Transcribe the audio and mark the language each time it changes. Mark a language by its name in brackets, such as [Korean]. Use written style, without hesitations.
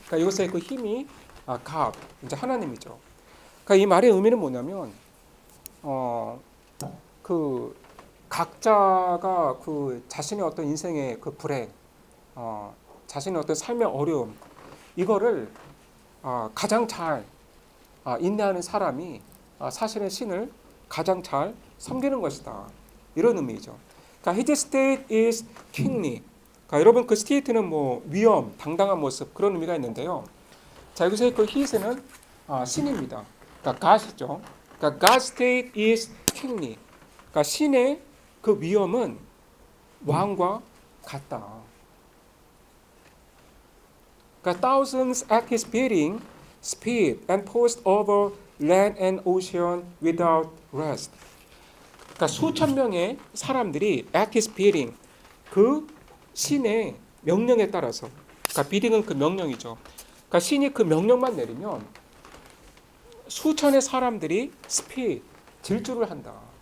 [Korean] 그러니까 이것의 그 힘이 God, 이제 하나님이죠. 그러니까 이 말의 의미는 뭐냐면, 그 각자가 그 자신의 어떤 인생의 그 불행, 자신의 어떤 삶의 어려움, 이거를 가장 잘 인내하는 사람이 사실은 신을 가장 잘 섬기는 것이다. 이런 의미죠. 그러니까 [English] his state is kingly. [Korean] 그러니까 여러분 그 state는 뭐 위엄, 당당한 모습 그런 의미가 있는데요. 자, 여기서 그 his는 신입니다. 그러니까 God이죠. 그러니까 [English] God's state is kingly. [Korean] 그러니까 신의 그 위엄은 왕과 같다. 그러니까 [English] thousands at his bidding, speed and post over land and ocean without rest. [Korean] 그러니까 수천 명의 사람들이 [English] at his bidding, [Korean] 그 신의 명령에 따라서, 그러니까 bidding은 그 명령이죠. 그러니까 신이 그 명령만 내리면 수천의 사람들이 speed, 질주를 한다.